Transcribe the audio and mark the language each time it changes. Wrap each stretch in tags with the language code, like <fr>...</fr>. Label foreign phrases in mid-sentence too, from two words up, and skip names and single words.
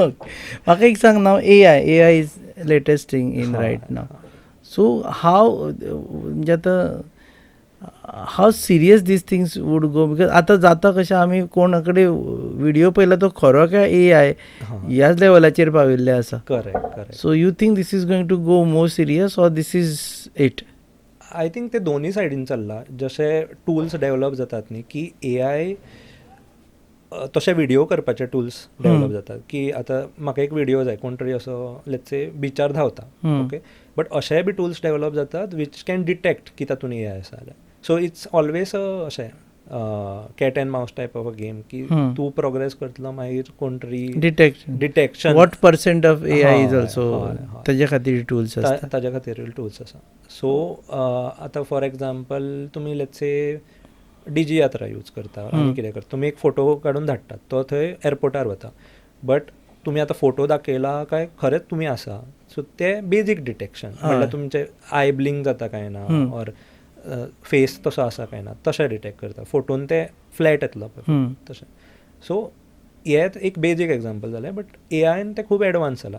<en>म्हाका एक सांग, now AI is latest thing in right now. so how</en> <kok>म्हणजे आतां</kok> <en>how serious these things would go,</en> <kok>बिकॉज आतां जाता कशें आमी कोणा कडेन व्हिडियो पयला तो खरो काय AI ह्याच लेवलाचेर पाविल्ले आसा.</kok> <en>करेक्ट. so you think this is going to go more serious or this is it? I think</en> <kok>ते दोन्ही सायडीन चल्लां. जशे</kok> <en>tools develop</en> <kok>जातात न्ही की AI तशे व्हिडिओ करपाचे</kok> <en>tools develop</en> <kok>जातात की आतां म्हाका एक व्हिडिओ जाय, कोण तरी असो</kok> <en>let's say</en> <kok>बिचार धांवता,</kok> <en>okay, but</en> <kok>अशेय बी</kok> <en>tools develop</en> <kok>जातात</kok> <en>which can detect</en> <kok>की तातूंत AI आसा जाल्यार.</kok> <en>so it's always अशें cat and mouse type of a game</en> <kok>की तूं प्रोग्रेस करतलो मागीर कोण तरी</kok> <en>डिटेक्शन what percent of AI is</en> <kok>हय,</kok> <en>ऑल्सो</en> <kok>हय, हय. ताजे खातीर टूल्स आसता. ताज्या खातीर टूल्स आसा. सो आतां</kok> <en>for example</en> <kok>तुमी</kok> <en>let's say</en> <kok>DG यात्रा यूज करता आनी कितें करता, तुमी एक फोटो काडून धाडटात, तो थंय एअरपोर्टार वता, बट तुमी आतां फोटो दाखयला काय खरेंच तुमी आसा. सो ते</kok> <en>basic detection</en> <kok>म्हणल्यार तुमचे</kok> <en>eye blink</en> <kok>जाता काय ना,</kok> <en>or face</en> <kok>तसो आसा काय ना, तशें डिटेक्ट करता. फोटोन ते फ्लॅट येतलो तशें. सो हे एक</kok> <en>basic example</en> <kok>जालें, बट AIन ते खूब एडवान्स जाला.</kok>